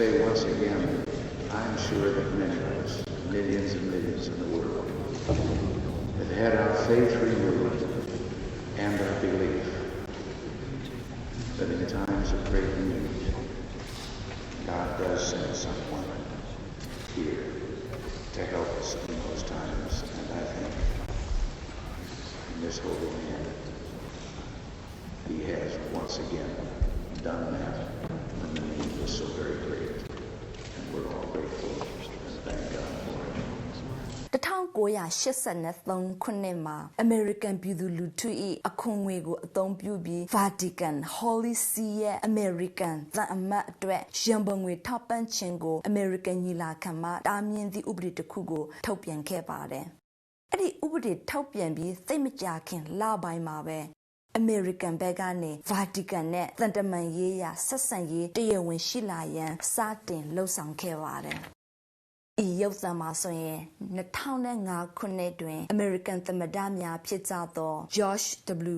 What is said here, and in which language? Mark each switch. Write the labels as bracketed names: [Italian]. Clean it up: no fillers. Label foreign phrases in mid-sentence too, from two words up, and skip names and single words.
[English] once again, I'm sure that many of us, millions and millions in the world, have had our faith renewed and our belief that in times of great need, God does send someone here to help us in those times. And I think in this holy land, He has once again done that when the need was so very great. And we're all grateful and thank God for it. [Burmese] 1983 ခုနှစ်မှာ American ပြည်သူလူထု၏အခွန်ငွေကိုအသုံးပြုပြီး Vatican Holy See ရဲ့ American သံအမတ်အတွက် ရန်ပုံငွေထောက်ပံ့ခြင်းကို American ညီလာခံမှတားမြစ်သည့်ဥပဒေတစ်ခုကိုထုတ်ပြန်ခဲ့ပါတယ်။အဲ့ဒီဥပဒေထုတ်ပြန်ပြီးသိမကြာခင်လပိုင်းမှာပဲ American ဘက်ကနေ Vatican နဲ့သံတမန်ရေးရာဆက်ဆံရေးတရားဝင်ရှိလာရန်စတင်လှုံ့ဆော်ခဲ့ပါတယ်။ဤရုပ်သံမှာဆိုရင်2005ခုနှစ်တွင် American သမ္မတများဖြစ်ကြသော George W.